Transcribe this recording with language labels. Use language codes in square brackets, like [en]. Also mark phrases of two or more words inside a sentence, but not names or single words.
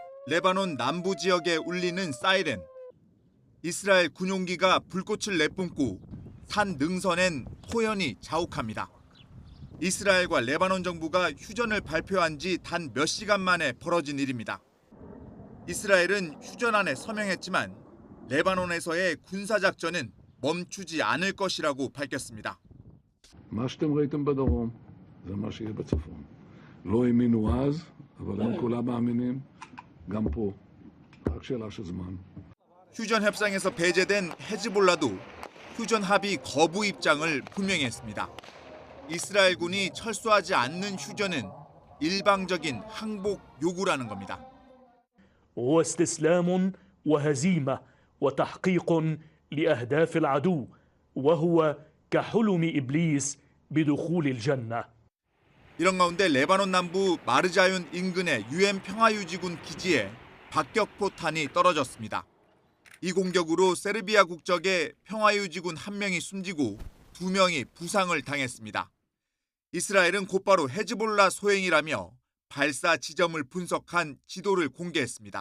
[ko] 레바논 남부 지역에 울리는 사이렌. 이스라엘 군용기가 불꽃을 내뿜고 산 능선엔 호연이 자욱합니다. 이스라엘과 레바논 정부가 휴전을 발표한 지 단 몇 시간 만에 벌어진 일입니다. 이스라엘은 휴전안에 서명했지만 레바논에서의 군사작전은 멈추지 않을 것이라고 밝혔습니다. [he] מה שאתם ראיתם בדרום זה מה שיהיה בצפון. לא האמינו אז, אבל הם כולם מאמינים גם פה. רק שאלה של זמן. [ko] 휴전 협상에서 배제된 헤즈볼라도 휴전 합의 거부 입장을 분명히 했습니다. 이스라엘군이 철수하지 않는 휴전은 일방적인 항복 요구라는 겁니다. [ar] هو استسلام وهزيمة وتحقيق لأهداف العدو وهو كحلم إبليس بدخول الجنة. [ko] 이런 가운데 레바논 남부 마르자윤 인근의 UN 평화유지군 기지에 박격포탄이 떨어졌습니다. 이 공격으로 세르비아 국적의 평화유지군 1명이 숨지고 2명이 부상을 당했습니다. 이스라엘은 곧바로 헤즈볼라 소행이라며 발사 지점을 분석한 지도를 공개했습니다.